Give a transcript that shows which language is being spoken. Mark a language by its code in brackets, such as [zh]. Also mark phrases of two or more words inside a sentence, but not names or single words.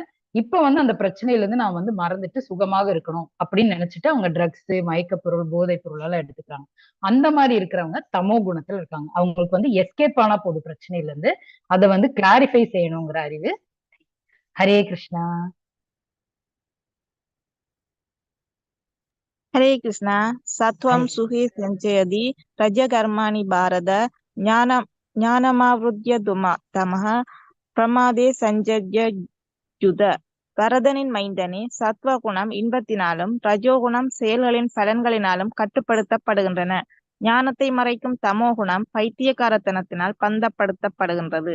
[ta] இப்ப வந்து அந்த பிரச்சனையில இருந்து நான் வந்து மறந்துட்டு சுகமாக இருக்கணும் அப்படின்னு நினைச்சிட்டு அவங்க ட்ரக்ஸ், மயக்க பொருள், போதைப் பொருள் எல்லாம் எடுத்துக்கிறாங்க. அந்த மாதிரி இருக்கிறவங்க தமோ குணத்துல இருக்காங்க. அவங்களுக்கு வந்து எஸ்கேப் ஆனா போதும் பிரச்சனையில இருந்து, அதை வந்து கிளாரிஃபை செய்யணுங்கிற அறிவு. [sa] हरे कृष्ण. हरे कृष्णा। सत्वं सुखे संचयति रजकर्माणि भारत ज्ञानमावृत्य तमः प्रमादे सञ्जयत्युत. [ta] பரதனின் மைந்தனே, சத்வகுணம் இன்பத்தினாலும் ரஜோகுணம் செயல்களின் பலன்களினாலும் கட்டுப்படுத்தப்படுகின்றன. ஞானத்தை மறைக்கும் தமோகுணம் பைத்தியக்காரத்தனத்தினால் பந்தப்படுத்தப்படுகின்றது.